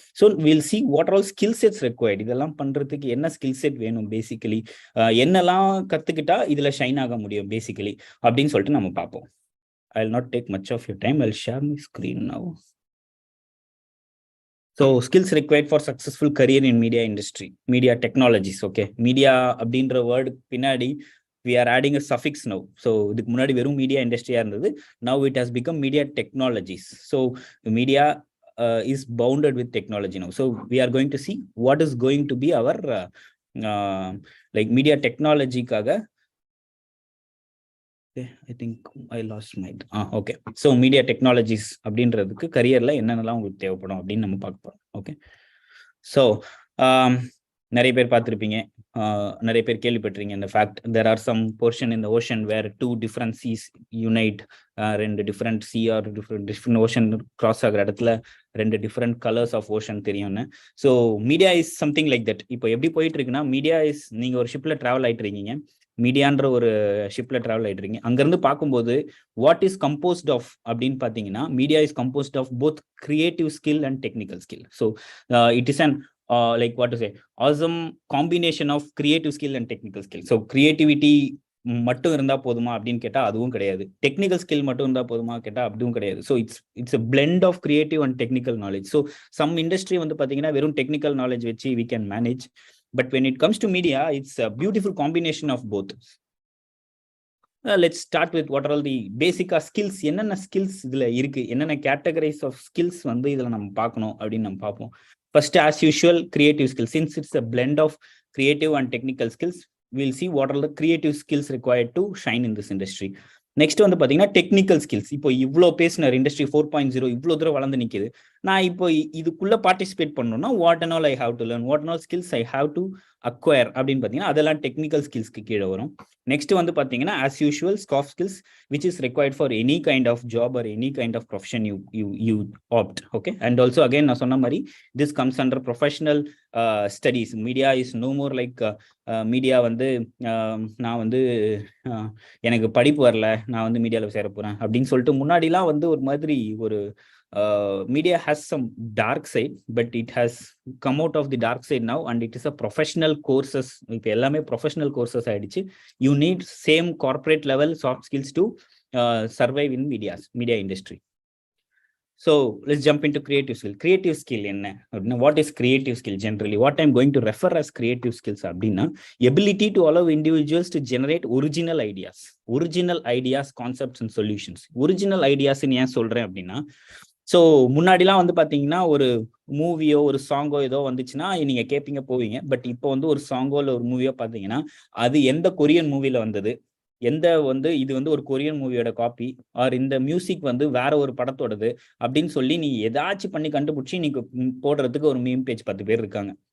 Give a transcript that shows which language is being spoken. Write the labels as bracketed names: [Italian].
[English] So will see what all skill sets required. [Tamil] இதெல்லாம் பண்றதுக்கு என்ன ஸ்கில் செட் வேணும், பேசிக்கலி என்னெல்லாம் கத்துக்கிட்டா இதுல ஷைன் ஆக முடியும் பேசிக்கலி அப்படின்னு சொல்லிட்டு நம்ம பார்ப்போம். [English] I will not take much of your time. I will share my screen now. So skills required for successful career in media industry, media technologies. [Tamil] Okay, media அப்படின்ற வேர்டு பின்னாடி [English] we are adding a suffix now. [Tamil] So இதுக்கு முன்னாடி வெறும் media இண்டஸ்ட்ரியா இருந்தது, [English] now it has become media technologies. So media is bounded with technology now. So we are going to see what is going to be our like media technology kaga. Okay, I think I lost my okay. [Tamil] So media technologies அப்படின்றதுக்கு கரியர்ல என்னென்னலாம் உங்களுக்கு தேவைப்படும் அப்படின்னு நம்ம பார்க்க போறோம். Okay, so நிறைய பேர் பார்த்துருப்பீங்க, நிறைய பேர் கேள்விப்பட்டிருக்கீங்க இந்த fact. [English] There are some portion in the ocean where 2 different seas unite. [Tamil] 2 different C are different ocean cross ஆகிற இடத்துல 2 different கலர்ஸ் ஆஃப் ஓஷன் தெரியும்னு. [English] So media is something like that. [Tamil] இப்போ எப்படி போயிட்டு இருக்குன்னா, மீடியா இஸ், நீங்க ஒரு ஷிப்ல டிராவல் ஆயிட்டு இருக்கீங்க, மீடியான்ற ஒரு ஷிப்ல டிராவல் ஆயிட்டு இருக்கீங்க. அங்கிருந்து பார்க்கும்போது வாட் இஸ் கம்போஸ்ட் ஆஃப் அப்படின்னு பார்த்தீங்கன்னா, [English] Media is composed of both creative skill and technical skill. So it is an like what to say, awesome combination of creative skill and technical skill. [Tamil] So creativity மட்டும் இருந்தா போதுமா அப்படின்னு கேட்டா அதுவும் கிடையாது, technical skill மட்டும் இருந்தா போதுமா கேட்டா அதுவும் கிடையாது. [English] So it's a blend of creative and technical knowledge. So some industry [Tamil] வந்து பாத்தீங்கன்னா வெறும் டெக்னிக்கல் நாலேஜ் வச்சு [English] we can manage, but when it comes to media it's a beautiful combination of both. Let's start with what are all the basic skills. [Tamil] என்னென்ன skills இதுல இருக்கு, என்னென்ன categorise of skills வந்து இதுல நம்ம பார்க்கணும் அப்படின்னு நம்ம பார்ப்போம். [English] First, as usual, creative skills. Since it's a blend of creative and technical skills, we'll see what are the creative skills required to shine in this industry. [Tamil] Next வந்து பாத்தீங்கன்னா technical skills. இப்போ இவ்வளோ பேசினார், இண்டஸ்ட்ரி 4.0 இவ்வளோ தூரம் வளர்ந்து நிற்குது. நான் இப்போ இதுக்குள்ள பார்ட்டிசிபேட் பண்ணணும்னா [English] what and all I have to learn, what and all skills I have to acquire [Tamil] அப்படின்னு பார்த்தீங்கன்னா அதெல்லாம் டெக்னிக்கல் ஸ்கில்ஸ்க்கு கீழே வரும். [English] Next வந்து பார்த்தீங்கன்னா as usual soft skills which is required for any kind of job or any kind of profession you opt. Okay, and also again நான் சொன்ன மாதிரி this comes under professional studies. [Tamil] Media is no more like media வந்து நான் வந்து எனக்கு படிப்பு வரல, நான் வந்து மீடியாவில் சேர போறேன் அப்படின்னு சொல்லிட்டு முன்னாடிலாம் வந்து ஒரு மாதிரி ஒரு [English] media has some dark side, but it has come out of the dark side now and it is a professional courses. [Tamil] இப்போ எல்லாமே professional courses ஆயிடுச்சு. [English] You need same corporate level soft skills to survive in media industry. So let's jump into creative skill. Creative skill [Tamil] என்ன அப்படின்னா, [English] what is creative skill generally? What I'm going to refer as creative skills அப்படின்னா, ability to allow individuals to generate original ideas, concepts and solutions. [Tamil] Original ideas ஏன் சொல்றேன் அப்படின்னா, so முன்னாடிலாம் வந்து பார்த்தீங்கன்னா ஒரு மூவியோ ஒரு சாங்கோ ஏதோ வந்துச்சுன்னா நீங்க கேட்பீங்க போவீங்க. பட் இப்போ வந்து ஒரு சாங்கோ இல்லை ஒரு மூவியோ பார்த்தீங்கன்னா அது எந்த கொரியன் மூவில வந்தது, எந்த வந்து இது வந்து ஒரு கொரியன் மூவியோட காப்பி ஆர் இந்த மியூசிக் வந்து வேற ஒரு படத்தோடது அப்படின்னு சொல்லி நீ ஏதாச்சும் பண்ணி கண்டுபிடிச்சி நீங்க போடுறதுக்கு ஒரு மீம் பேஜ் 10 பேர் இருக்காங்க.